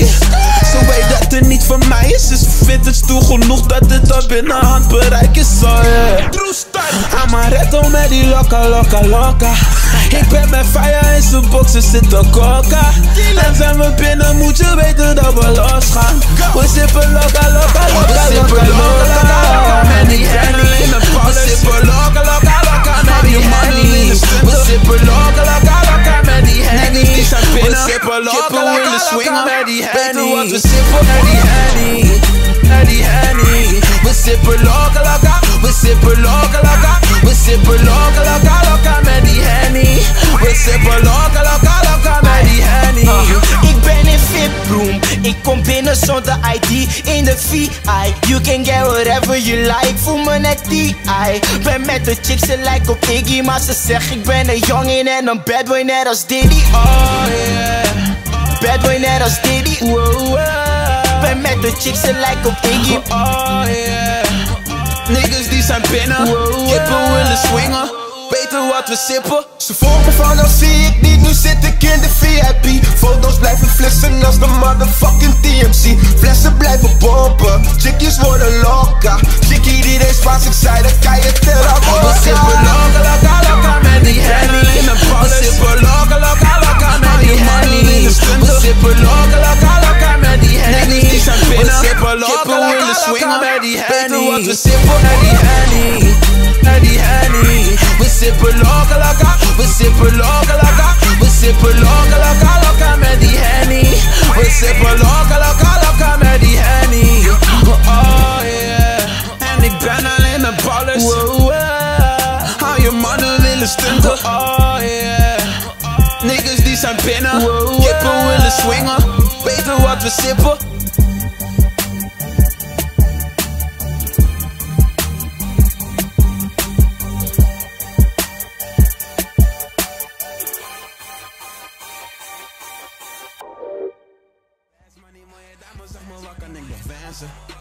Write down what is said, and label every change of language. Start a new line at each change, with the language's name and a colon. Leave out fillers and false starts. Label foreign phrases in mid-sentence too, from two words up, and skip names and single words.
Dutch: Zo weet dat het niet van mij is. Dus vindt het stoel genoeg dat het al binnen handbereik is.
English: Oh yeah.
Dutch: Amaretto met die lokka, lokka, lokka. Ik ben met fire in zijn boxen zitten coca. En zijn we binnen moet je weten dat we losgaan. We sippen lokka, lokka, lokka, lokka, lokka met die Henny. We sippen lokka, lokka, lokka met die Henny. We sippen lokka, lokka, lokka met die Henny. We sippen lokka, lokka, swingen met die Henny. Weet wat we sippen met die Henny, met die Henny. We sippen lokka, lokka, we sippen lokka, lokka. We sippen lokka, lokka, lokka met die Henny. We sippen lokka, lokka, lokka met die Henny. Ik ben in VIP-room, ik kom binnen zonder ID. In de VI,
English: you can get whatever you like.
Dutch: Voel me net die, ben met de chicks, ze lijkt op Iggy. Maar ze zegt ik ben een jongin en een
English: bad boy
Dutch: net als Diddy.
English: Oh yeah. Bad boy
Dutch: net als Diddy. Ben met de chicks, ze lijkt op Iggy.
English: Oh yeah.
Dutch: Niggas die zijn binnen. Kippen willen swingen. Weten wat we sippen. Ze volgen me van, dan zie ik niet, nu zit ik in de VIP. Foto's blijven flessen als de motherfucking TMC. Flessen blijven pompen, chickies worden lokka. Chickie die deed Spaans, ik zei dat kan je tellen. We sippen lokka, lokka, lokka met die Henny. We sippen lokka, lokka, lokka met die Henny. We sippen lokka, lokka, lokka met die Henny. We sippen lokka, willen swingen met die Henny. Weet wat we sippen met die Henny, met die Henny. We sippen lokka, lokka, we sippen lokka, lokka. We sippen lokka, lokka, lokka met die Henny. We sippen lokka, lokka, lokka met die Henny.
English: Oh yeah.
Dutch: En ik ben alleen met ballers. Hou je mannen willen stunten.
English: Oh yeah.
Dutch: Niggas die zijn binnen. Kippen willen swingen. Weten wat we sippen. Zeg maar, wat kan ik nog wensen?